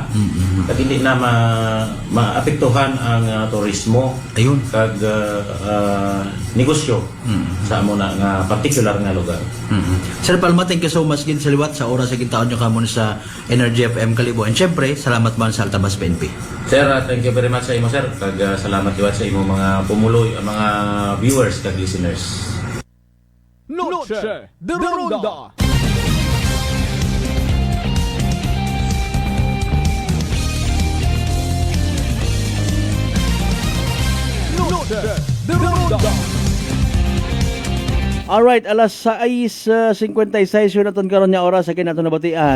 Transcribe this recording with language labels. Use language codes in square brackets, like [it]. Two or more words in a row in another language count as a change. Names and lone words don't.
[tl] At hindi na maapektuhan ang turismo [akl] kag negosyo sa amo na nga particular nga lugar. Sir Palma, [en] thank you so much [akl] gin sa liwat sa oras sa gintaon nyo kamon sa Energy FM Kalibo. And syempre, salamat man sa Altabas PNP. Sir, [en] thank you very much [akl] sa imo sir. Kag salamat liwat sa imo mga pumuloy, mga viewers kag listeners. Noche de Ronda. Alright, alas 6:56 yun naton karon nga oras sa kinato nabatian.